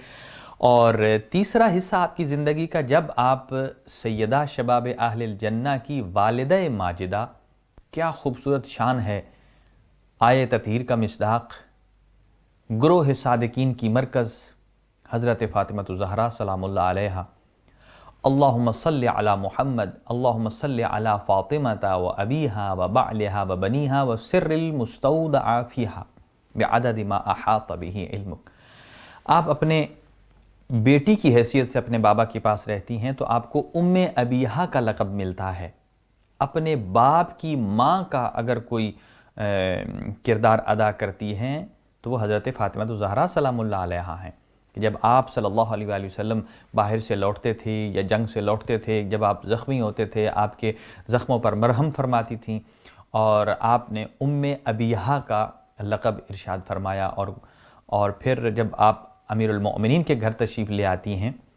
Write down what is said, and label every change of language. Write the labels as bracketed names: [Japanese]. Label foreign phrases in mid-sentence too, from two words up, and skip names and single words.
[Urdu] اور تیسرا حصہ آپ کی زندگی کا، جب آپ [Arabic] سیدہ شباب اہل الجنہ [Urdu] کی والدہ ماجدہ، کیا خوبصورت شان ہے، آیے تطہیر کا مصداق، گروہ صادقین کی مرکز حضرت فاطمہ الزہرا [Arabic] سلام اللہ علیہا، اللہم صلی علی محمد، اللہم صلی علی فاطمہ و ابیہا و بعلہا و بنیہا و سر المستودع فیہا بعدد ما احاط بہ علمک۔ [Urdu] آپ اپنے بیٹی کی حیثیت سے اپنے بابا کے پاس رہتی ہیں تو آپ کو ام ابیہا کا لقب ملتا ہے۔ اپنے باپ کی ماں کا اگر کوئی کردار ادا کرتی ہیں تو وہ حضرت فاطمہ الزہرا [Arabic] سلام اللہ علیہا [Urdu] ہیں، کہ جب آپ [Arabic] صلی اللہ علیہ وآلہ وسلم [Urdu] باہر سے لوٹتے تھے یا جنگ سے لوٹتے تھے، جب آپ زخمی ہوتے تھے، آپ کے زخموں پر مرہم فرماتی تھیں، اور آپ نے ام ابیہا کا لقب ارشاد فرمایا، اور پھر جب آپ امیر المؤمنین کے گھر تشریف لے آتی ہیں،